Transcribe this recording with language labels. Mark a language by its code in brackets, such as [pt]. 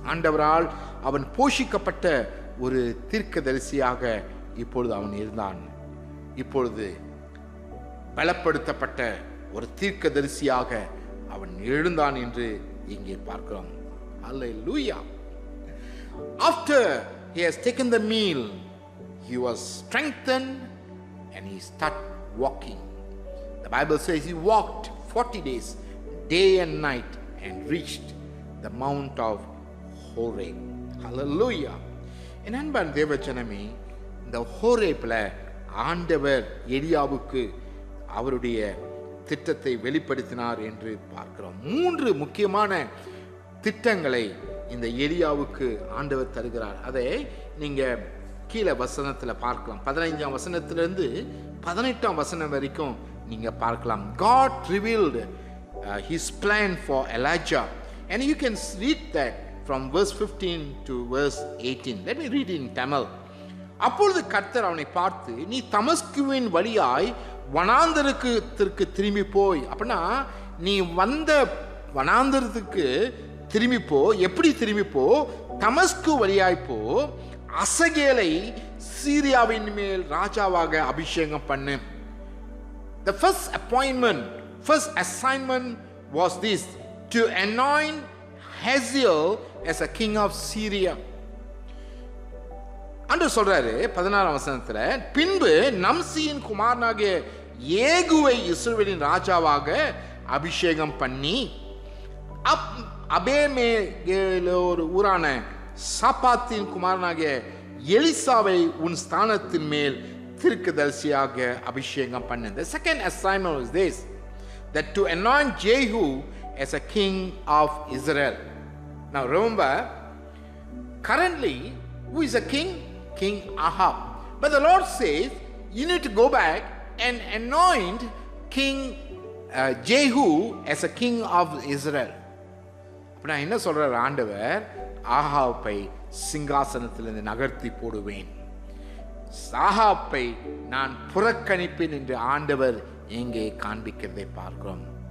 [ta] ஆண்டவரால் அவன் போஷிக்கப்பட்ட ஒரு தீர்க்கதரிசியாக இப்பொழுது அவன் இருந்தான். இப்பொழுது பலப்படுத்தப்பட்ட ஒரு தீர்க்கதரிசியாக அவன் எழுந்தான் என்று இங்கே பார்க்கிறோம். [en] Hallelujah. After he has taken the meal, he was strengthened and he started walking. The Bible says he walked 40 days, day and night, and reached the mount of Horeb. Hallelujah. [ta] என் அன்பான தேவஜனமே, இந்த ஹோரேப்ல ஆண்டவர் எலியாவுக்கு அவருடைய திட்டத்தை வெளிப்படுத்தினார் என்று பார்க்கிறோம். 3 முக்கியமான திட்டங்களை இந்த எலியாவுக்கு ஆண்டவர் தருகிறார். அதை நீங்க கீழே வசனத்தில் பார்க்கலாம். 15ஆம் வசனத்திலிருந்து 18ஆம் வசனம் வரைக்கும் நீங்க பார்க்கலாம். [en] God revealed his plan for Elijah, and you can read that from verse 15 to verse 18. Let me read in Tamil. [ta] அப்பொழுது கர்த்தர் அவனை பார்த்து, நீ தமஸ்குவின் வழியாய் வனாந்தரத்திற்கு திரும்பி போய். அப்படின்னா நீ வந்த வனாந்தரத்துக்கு திரும்பிப்போ. எப்படி திரும்பிப்போ? தமஸ்கு வழியாய்ப்போ, அசகேலை சீரியாவின் மேல் ராஜாவாக அபிஷேகம் பண்ணு. [en] The first appointment, first assignment was this, to anoint Hazael as a king of Syria. [ta] அன்று சொல்றாரு 16ஆம் வசனத்துல, பின்பு நம்சியின் குமாரனாகிய ஏகுவை இஸ்ரவேலின் ராஜாவாக அபிஷேகம் பண்ணி அபேமேலோர் ஊரான சாப்பாத்தின் குமாரனாகிய எலிசாவை உன் ஸ்தானத்தின் மேல் தீர்க்கதரிசியாக அபிஷேகம் பண்ணு. [en] The second assignment was this, that to anoint Jehu as a king of Israel. Now remember, currently who is a king? King Ahab. But the Lord says you need to go back and anoint King Jehu as a king of Israel. [ta] அப்ப நான் என்ன சொல்றார் ஆண்டவர்? ஆகாப்பை சிங்காசனத்திலிருந்து நகர்த்தி போடுவேன், ஆகாப்பை நான் புறக்கணிப்பேன் என்று ஆண்டவர் எங்கே காண்பிக்கிறதை பார்க்கிறோம்.